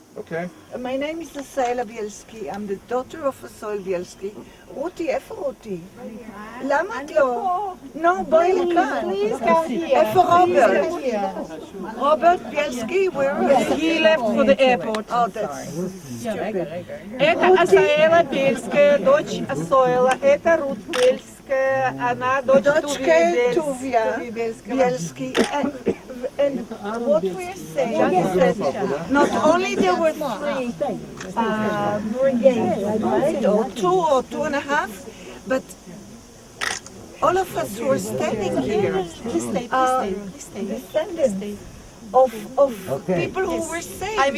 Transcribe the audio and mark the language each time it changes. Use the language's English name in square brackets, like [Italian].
[English] Okay? My name is Asaela Bielski. I'm the daughter of Asael Bielski. [Hebrew] רותי, איפה רותי? למה את לא? נו, בואי לכאן. איפה רוברט? [English] רוברט Bielski, where is he? He left for the airport. Oh, that's stupid. [Russian] Это Асаэла Бельская, дочь Асоэла. Это Рут Бельская, она дочь Дочка Тувия [English] Tuvia Bielski. And what we're saying is that not only there were three brigades, right, or 2.5, but all of us who are standing here are descendants of people who were saved,